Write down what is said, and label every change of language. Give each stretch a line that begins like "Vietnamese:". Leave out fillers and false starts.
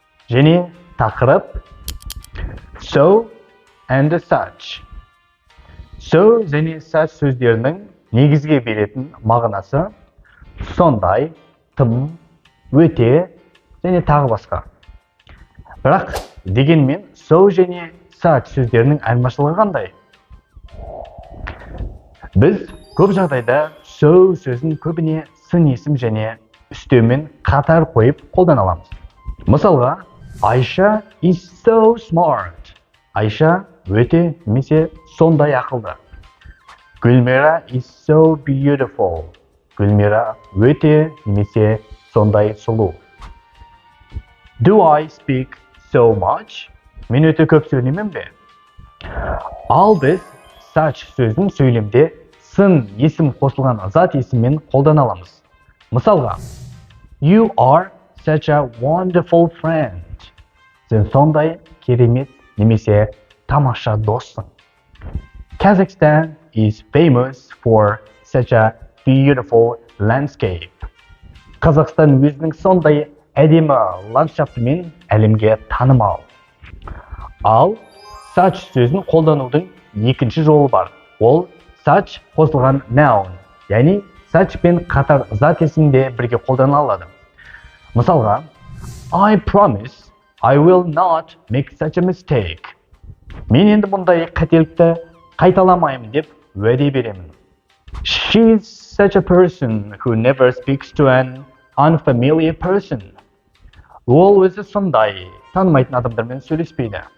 Kazakh: Және тақырып
English: so and such.
Kazakh: So және such сөздерінің негізге беретін мағынасы сондай, тым, өте және тағы басқа. Бірақ дегенмен so және such сөздерінің айырмашылығы қандай? Біз көп жағдайда so сөзін көбіне сын есім және үстеумен қатар қойып қолдана аламыз. Мысалға,
English: Айша is so smart.
Kazakh: Айша өте немесе сондай ақылды.
English: Гүлмира is so beautiful.
Kazakh: Гүлмира өте немесе сондай сұлу.
English: Do I speak so much?
Kazakh: Мен өте көп сөйлеймін бе? Ал біз such сөзін сөйлемде сын есім қосылған зат есіммен қолдана аламыз. Мысалға,
English: You are such a wonderful friend.
Kazakh: Сен сондай керемет немесе тамаша доссың.
English: Kazakhstan is famous for such a beautiful landscape.
Kazakh: Қазақстан өзінің сондай әдемі ландшафтымен әлемге танымал. Ал such сөзін қолданудың екінші жолы бар. Ол such қосылған noun, яғни such пен қатар зат есімде бірге қолдана алады. Мысалға,
English: I promise I will not make such a mistake.
Kazakh: Мен енді бұндай қателікті қайталамаймын деп уәде беремін.
English: She is such a person who never speaks to an unfamiliar person.
Kazakh: Ол өзі сондай, танымайтын адамдармен сөйлеспейді.